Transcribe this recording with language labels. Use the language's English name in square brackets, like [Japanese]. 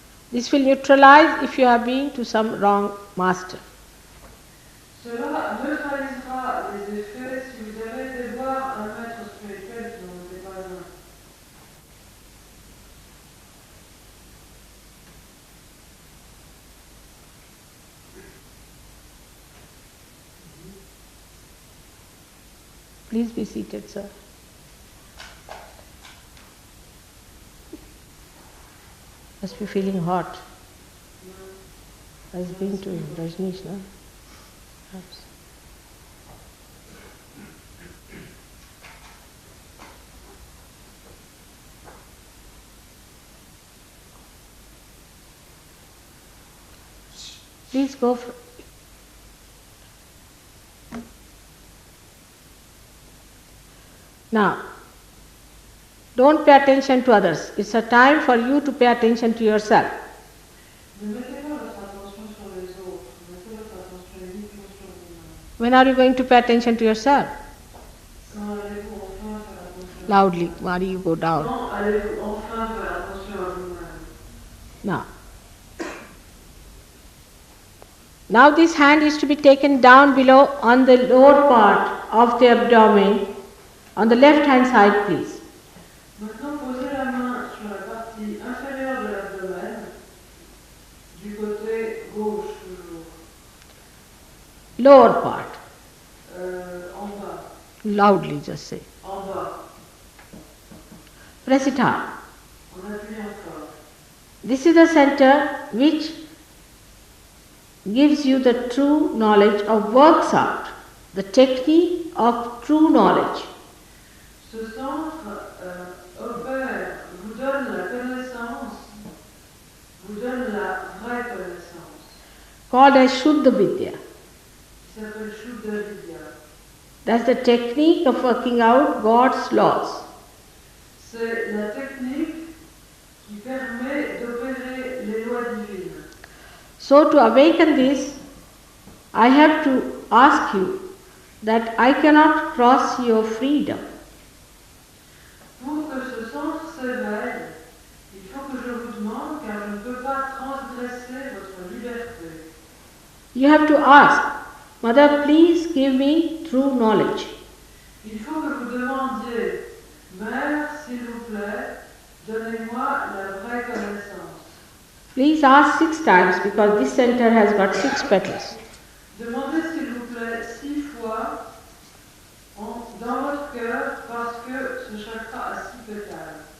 [English] This will neutralize if you have been to some wrong master. [French] Cela neutralisera les effets si vous avez été voir un maître spirituel qui n'en était pas un. [English] Please be seated, sir. Must be feeling hot. Has been to Rajneesh, no? Perhaps. Please go for. Now, don't pay attention to others. It's a time for you to pay attention to yourself. [French] Ne mettez pas votre attention sur les autres, mettez votre attention uniquement sur vous-même. [English] When are you going to pay attention to yourself? [French] Quand allez-vous enfin faire attention? [English] Loudly, why do you go down? [French] Quand allez-vous enfin faire attention à vous-même? [English] Now this hand is to be taken down below on the lower part of the abdomen, on the left hand side, please. [French] Maintenant, posez la main sur la partie inférieure de l'abdomen, du côté gauche toujours. [English] Lower part. [French] En bas. [English] Loudly, just say. [French] En bas. [English] Press it hard. [French] En appuyant fort. [English] This is the center which gives you the true knowledge of works out, the technique of true knowledge. [French] Ce centre opère, vous donne la connaissance, vous donne la vraie connaissance. [English] Called as Shuddha Vidya. [French] Qui s'appelle Shuddha Vidya. [English] That's the technique of working out God's laws. [French] C'est la technique qui permet d'opérer les lois divines. [English] So to awaken this, I have to ask you that I cannot cross your freedom. [French] Pour que ce centre s'éveille, il faut que je vous demande, car je ne peux pas transgresser votre liberté. [English] You have to ask, Mother, please give me true knowledge. [French] Il faut que vous demandiez, Mère, s'il vous plaît, donnez-moi la vraie connaissance. [English] Please ask 6 times because this center has got 6 petals. [French] Demandez, s'il vous plaît, 6 fois dans votre cœur, parce que ce chakra a 6 pétales.